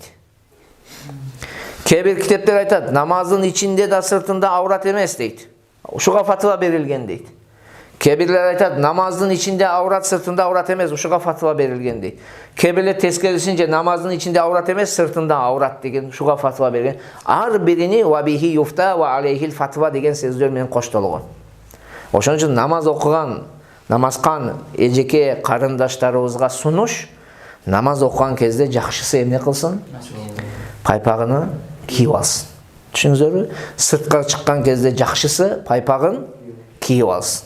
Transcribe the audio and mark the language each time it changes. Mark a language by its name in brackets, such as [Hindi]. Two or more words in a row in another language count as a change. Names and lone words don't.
[Kyrgyz] Кээ бир китептер айтат, намаздын ичинде да сыртында аврат эмес дейт. Ушуга фатва берилген дейт. Кээ бирлер айтат, намаздын ичинде аврат, сыртында аврат эмес, ушуга фатва берилген дейт. Кээ бирлер тескерисинче намаздын ичинде аврат эмес, сыртында аврат деген, ушуга фатва берген. Ар бирини [Arabic] وبه يفتى وعليه الفتوى [Kyrgyz] деген сөздөр менен коштолгон. Ошон үчүн намаз окуган, намазкан эжеке карындаштарыбызга сунуш, намаз окуган кезде жакшысы эмне кылсын? Пайпагын кийип алсын. Түшүнүңүздөрбү? Сыртка чыккан кезде жакшысы пайпагын кийип алсын.